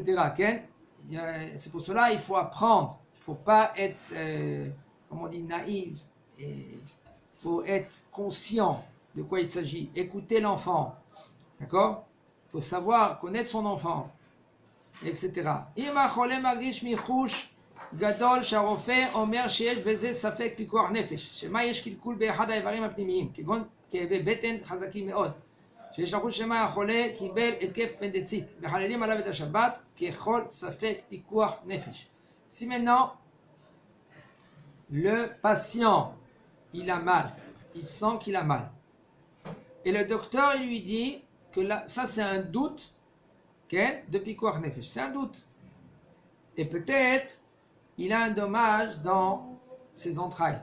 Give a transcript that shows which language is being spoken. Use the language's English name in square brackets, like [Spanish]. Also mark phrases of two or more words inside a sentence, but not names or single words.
[French] Okay? C'est pour cela il faut apprendre. Il ne faut pas être, comment on dit, naïf. Il faut être conscient de quoi il s'agit. Écouter l'enfant. D'accord? Il faut savoir connaître son enfant, etc. [Hebrew] גדול שהרופא אומר שיש בזה ספק פיקוח נפש, שמה יש קלקול באחד האיברים הפנימיים, כגון כאבי בטן חזקים מאוד, שיש לחוש שמה החולה קיבל התקף פנדצית, מחללים עליו את השבת ככל ספק פיקוח נפש. [French] Si maintenant le patient il a mal, il sent qu'il a mal, et le docteur il lui dit que là, ça c'est un doute de [Hebrew] פיקוח נפש, [French] c'est un doute, et peut-être il a un dommage dans ses entrailles.